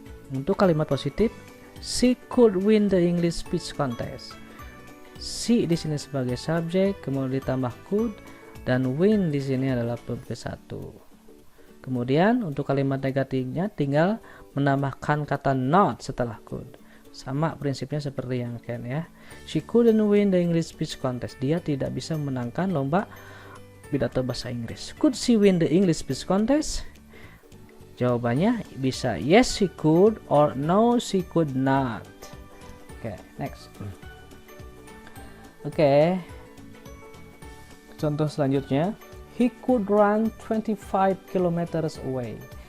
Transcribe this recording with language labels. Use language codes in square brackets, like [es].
[id] Untuk kalimat positif, [en] she could win the English speech contest. [id] She di sini sebagai subjek, kemudian ditambah could, dan win di sini adalah verb ke 1. Kemudian untuk kalimat negatifnya tinggal menambahkan kata not setelah could. Sama prinsipnya seperti yang can ya. [en] She couldn't win the English speech contest. [id] Dia tidak bisa memenangkan lomba pidato bahasa Inggris. [en] Could she win the English speech contest? [id] Jawabannya bisa [en] yes she could or no she could not. Oke, next. Oke. [id] Contoh selanjutnya, [en] he could run 25 kilometers away.